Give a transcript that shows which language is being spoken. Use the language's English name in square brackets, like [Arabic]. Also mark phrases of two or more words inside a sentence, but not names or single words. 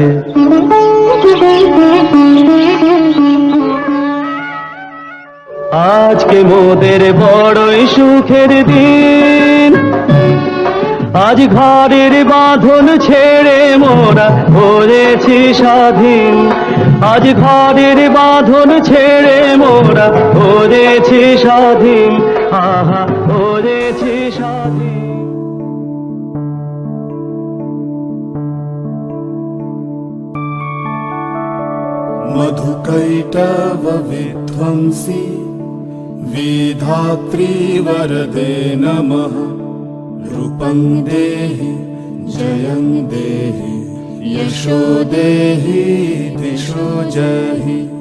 [Bangla] আজকে মোদের বড়ই সুখের দিন, আজ ঘরের বাঁধন ছেড়ে মোরা হয়েছি স্বাধীন। আজ ঘরের বাঁধন ছেড়ে মোরা হয়েছি স্বাধীন, আহা হয়েছি স্বাধীন। [Sanskrit] मधुकैटव विध्वंसी वेधात्री वरदे नमः। रूपं देहि जयं देहि यशो देहि दिशो जहि।